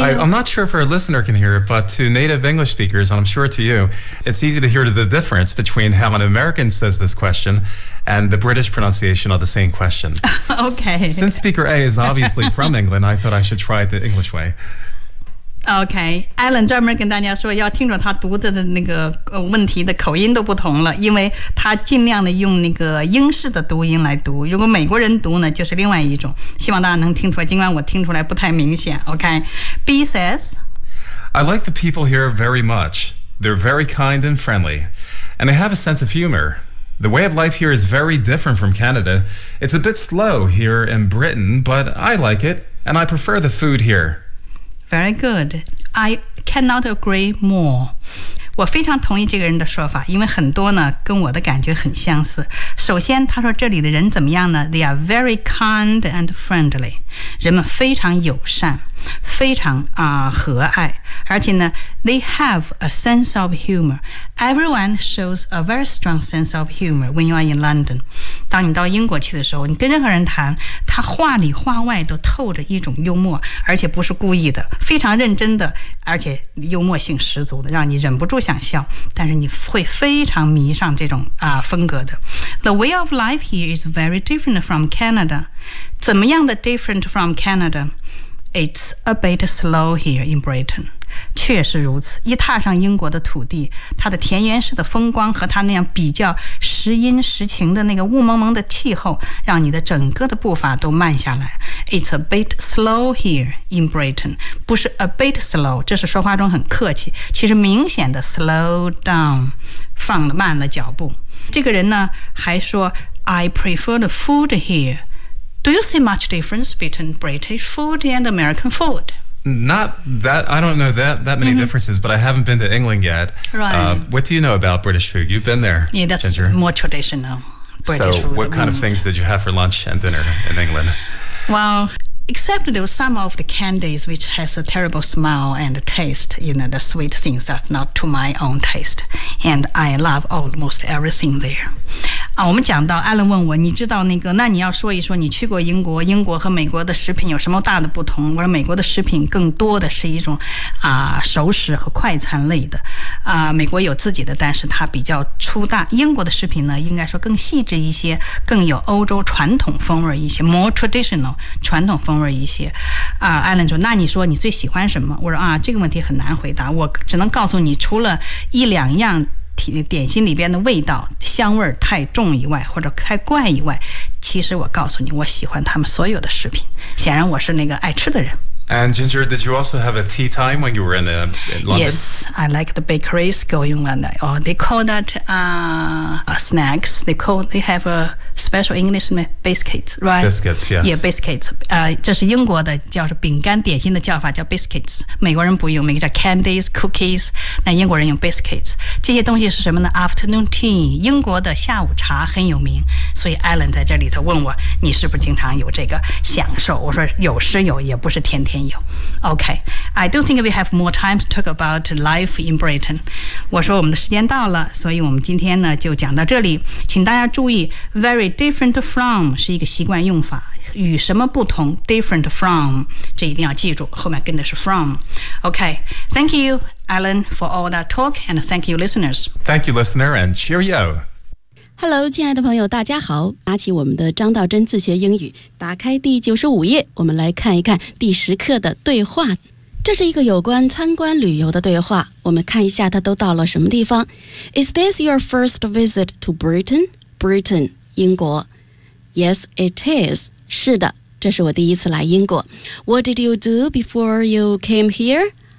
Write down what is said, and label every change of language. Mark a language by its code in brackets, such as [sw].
[en] I'm not sure if our listener can hear it, but to native English speakers, and I'm sure to you, it's easy to hear the difference between how an American says this question and the British pronunciation of the same question. Okay. Since speaker A is obviously from England, I thought I should try it the English way. [zh] OK，Alan 专门跟大家说，要听着他读的那个问题的口音都不同了，因为他尽量的用那个英式的读音来读。如果美国人读呢，就是另外一种。希望大家能听出来，尽管我听出来不太明显。 [en] OK，B says, I like the people here very much. They're very kind and friendly, and they have a sense of humor. The way of life here is very different from Canada. It's a bit slow here in Britain, but I like it, and I prefer the food here. Very good. I cannot agree more. [zh] 我非常同意这个人的说法，因为很多呢跟我的感觉很相似。首先，他说这里的人怎么样呢？ [en] They are very kind and friendly. [zh] 人们非常友善，非常和蔼。而且呢， [en] they have a sense of humor. Everyone shows a very strong sense of humor when you are in London. [zh] 当你到英国去的时候，你跟任何人谈，他话里话外都透着一种幽默，而且不是故意的，非常认真的，而且幽默性十足的，让你忍不住想笑，但是你会非常迷上这种风格的。 [en] The way of life here is very different from Canada. [zh] 怎么样的 [en] different from Canada? It's a bit slow here in Britain. [zh] 确实如此，一踏上英国的土地，它的田园式的风光和它那样比较时阴时晴的那个雾蒙蒙的气候，让你的整个的步伐都慢下来。 [en] It's a bit slow here in Britain. [zh] 不是 [en] a bit slow, [zh] 这是说话中很客气，其实明显的 [en] slow down, [zh] 放了慢了脚步。这个人呢，还说 [en] I prefer the food here. Do you see much difference between British food and American food? Not that, I don't know that many differences, but I haven't been to England yet. Right. What do you know about British food? You've been there, Ginger. Yeah, that's more traditional British food. So what kind of things did you have for lunch and dinner in England? Well, except there were some of the candies which has a terrible smell and taste, you know, the sweet things that's not to my own taste. And I love almost everything there. [zh] 我们讲到艾伦问我，你知道那个，那你要说一说你去过英国，英国和美国的食品有什么大的不同？我说美国的食品更多的是一种熟食和快餐类的美国有自己的，但是它比较粗大，英国的食品呢应该说更细致一些，更有欧洲传统风味一些， [en] more traditional [zh] 传统风味一些艾伦说，那你说你最喜欢什么？我说这个问题很难回答，我只能告诉你除了一两样点心里边的味道香味太重以外，或者太怪以外，其实我告诉你，我喜欢他们所有的食品。显然，我是那个爱吃的人。 [en] And Ginger, did you also have a tea time when you were in London? Yes, I like the bakeries going on. Oh, they call that snacks. They have a special English name, biscuits, right? Biscuits, yes. Yeah, biscuits. [zh] 这是英国的叫是饼干点心的叫法叫 biscuits. 美国人不用，美国叫 candies, cookies. 那英国人用 biscuits. 这些东西是什么呢 ？ [en] Afternoon tea. [zh] 英国的下午茶很有名，所以 Alan 在这里头问我，你是不是经常有这个享受？我说有是有，也不是天天。 [en] Okay, I don't think we have more time to talk about life in Britain. [zh] 我说我们的时间到了，所以我们今天呢就讲到这里。请大家注意 ， [en] very different from [zh] 是一个习惯用法，与什么不同 ？ [en] Different from [zh] 这一定要记住，后面跟的是 from。 [en] Okay, thank you, Alan, for all that talk, and thank you, listeners. Thank you, listener, and cheerio. [zh] Hello, 亲爱的朋友，大家好。拿起我们的张道真自学英语，打开第95页，我们来看一看第10课的对话。这是一个有关参观旅游的对话，我们看一下他都到了什么地方。 [en] Is this your first visit to Britain? Britain, [zh] 英国。 [en] Yes, it is. [zh] 是的，这是我第一次来英国。 [en] What did you do before you came here?